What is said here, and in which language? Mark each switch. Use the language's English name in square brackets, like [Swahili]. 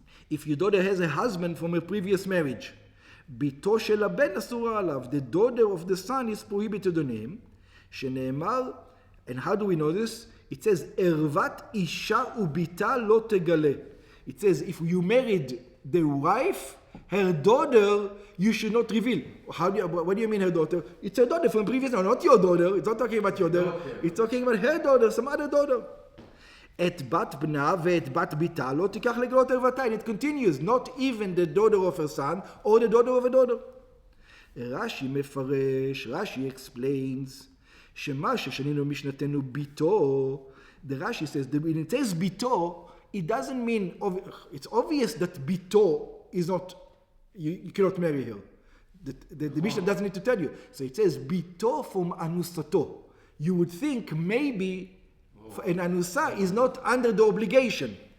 [English] If your daughter has a husband from a previous marriage, [Hebrew] ביתו של הבן אסורה עליו. [English] The daughter of the son is prohibited on him. שנאמר, and how do we know this? It says, [Hebrew] ערוות אישה וביתה לא תגלה. [English] It says, if you married the wife, her daughter, you should not reveal. What do you mean her daughter? It's her daughter from previous, no, not your daughter. It's not talking about your daughter. Okay. It's talking about her daughter, some other daughter. [Hebrew] את בת בנה ואת בת ביתה לא תיקח לגלות ערוותה. [English] And it continues, not even the daughter of her son or the daughter of a daughter. [Hebrew] רש"י מפרש, [English] רש"י explains, [Hebrew] שמה ששנינו משנתנו ביתו, [English] the Rashi says, when it says ביתו, it doesn't mean, it's obvious that Bito is not, you cannot marry her. The Mishnah doesn't need to tell you. So it says Bito from Anusato. You would think maybe an Anusa is not under the obligation.